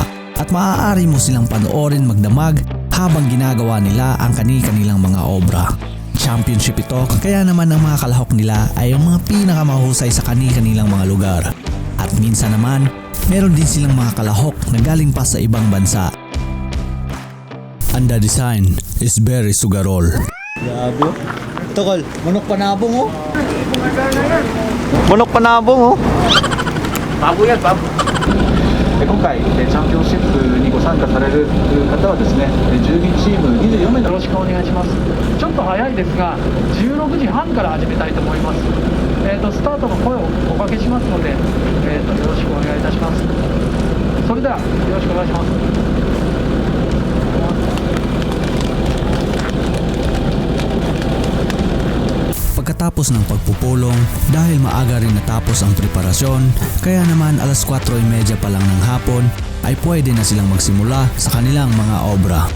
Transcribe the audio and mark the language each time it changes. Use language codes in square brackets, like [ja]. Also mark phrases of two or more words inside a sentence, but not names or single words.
[tl] At maaari mo silang panoorin magdamag habang ginagawa nila ang kani-kanilang mga obra. Championship ito, kaya naman ang mga kalahok nila ay ang mga pinakamahusay sa kani-kanilang mga lugar. At minsan naman, meron din silang mga kalahok na galing pa sa ibang bansa. [en] And the design is very sugarol. [tl] Grabe. Tokol, manok panabong oh. Manok panabong oh. Babo yan, babo. [ja] 今回チャンピオンシップにご参加される方はですね、10人チーム24名よろしくお願いします。ちょっと早いですが、16時半から始めたいと思います。スタートの声をおかけしますので、よろしくお願いいたします。それではよろしくお願いします。 [tl] Pagkatapos ng pagpupulong, dahil maaga rin natapos ang preparasyon, kaya naman alas 4:30 pa lang ng hapon ay pwede na silang magsimula sa kanilang mga obra.